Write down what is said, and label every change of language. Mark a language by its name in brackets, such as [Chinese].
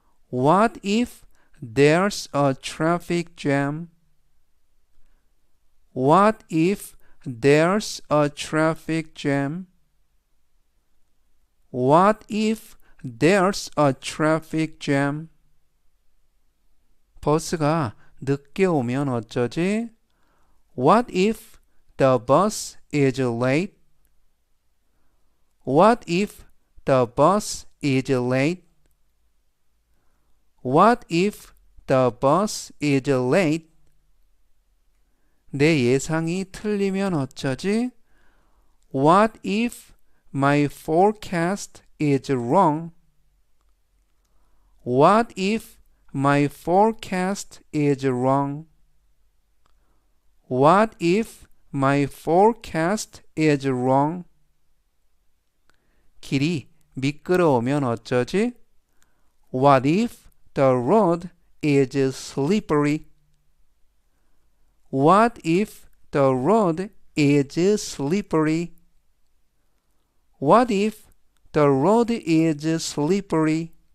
[English] What if there's a traffic jam? What if there's a traffic jam? What if there's a traffic jam? [Korean] 버스가 늦게 오면 어쩌지? [English] What if the bus is late? What if the bus is late? What if the bus is late? [Korean] 내 예상이 틀리면 어쩌지? [English] What if my forecast is wrong? What if my forecast is wrong? What if my forecast is wrong? [Korean] 길이 미끄러우면 어쩌지? [English] What if the road is slippery? What if the road is slippery? What if the road is slippery?